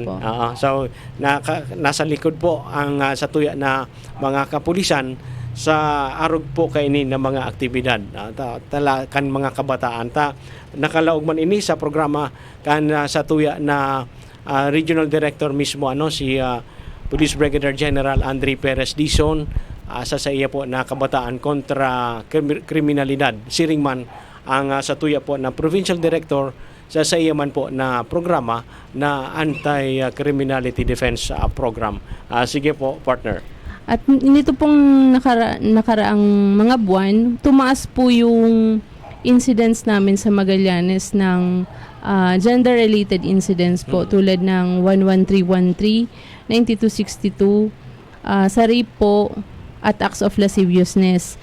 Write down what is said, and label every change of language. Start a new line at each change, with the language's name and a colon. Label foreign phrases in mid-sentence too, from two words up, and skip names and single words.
Bikol: So nasa likod po ang sa tuya na mga kapulisan sa arog po kay ni ng mga aktibidad kan mga kabataan nakalaog man ini sa programa kan sa tuya na regional director mismo si Police Brigadier General Andre Perez Dizon sa iya po na kabataan kontra kriminalidad. Siringman ang sa tuya po na Provincial Director sa iyaman po na programa na anti-criminality defense program.
Filipino: Sige po, partner. At nito pong nakaraang mga buwan, tumaas po yung incidents namin sa Magallanes ng
English: gender-related incidents
Filipino: po tulad ng 11313, 9262, sa rape po at
English: acts of lasciviousness.